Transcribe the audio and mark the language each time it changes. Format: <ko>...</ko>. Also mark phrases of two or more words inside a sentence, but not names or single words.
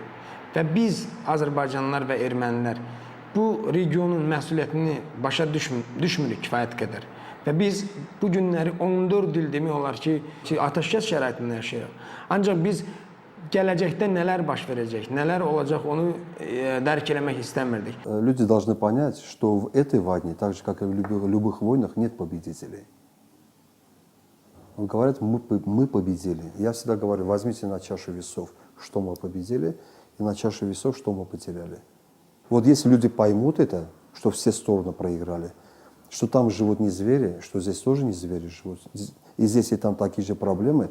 <az>Və biz Azərbaycanlılar və ermənilər bu regionun məsuliyyətini başa düşmürük kifayət qədər. Və biz bu günləri 14 il demək olar ki, atəşkəs şəraitində yaşayırıq. Ancaq biz gələcəkdə nələr baş verəcək, nələr olacaq onu dərk eləmək istəmirdik.</az> <ru>Люди должны понять, что в этой войне, так же как и в любых войнах, нет победителей. Говорят, мы победили. Я всегда говорю, возьмите на чашу весов, что мы победили, и на чашу весов, что мы потеряли. Вот если люди поймут это, что все стороны проиграли, что там живут не звери, что здесь тоже не звери живут, и здесь и там такие же проблемы.</ru>